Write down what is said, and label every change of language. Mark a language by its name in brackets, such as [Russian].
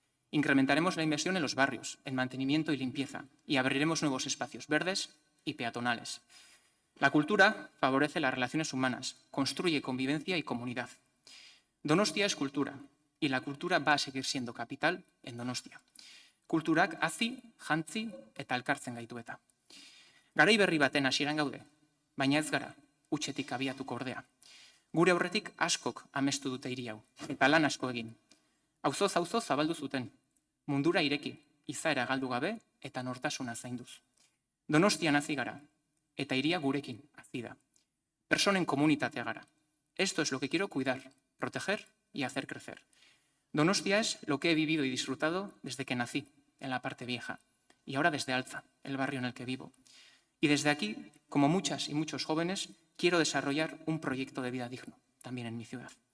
[Spanish] Incrementaremos la inversión en los barrios, en mantenimiento y limpieza, y abriremos nuevos espacios verdes y peatonales. La cultura favorece las relaciones humanas, construye convivencia y comunidad. Donostia es cultura, y la cultura va a seguir siendo capital en Donostia. [Basque] Kulturak hazi, jantzi eta elkartzen gaitu eta. Garai berri baten hasieran gaude, baina ez gara, hutsetik abiatuko ordea. Gure aurretik askok amestu dute hiri hau, eta lan asko egin. Auzoz zabaldu zuten, mundura ireki, izaera galdu gabe eta nortasuna zainduz. Donostian hazi gara, eta hiria gurekin hazi da. Personen komunitatea gara. [Spanish] Esto es lo que quiero cuidar, proteger y hacer crecer. Donostia es lo que he vivido y disfrutado desde que nací, en la parte vieja, y ahora desde Altza, el barrio en el que vivo. Y desde aquí, como muchas y muchos jóvenes, quiero desarrollar un proyecto de vida digno, también en mi ciudad.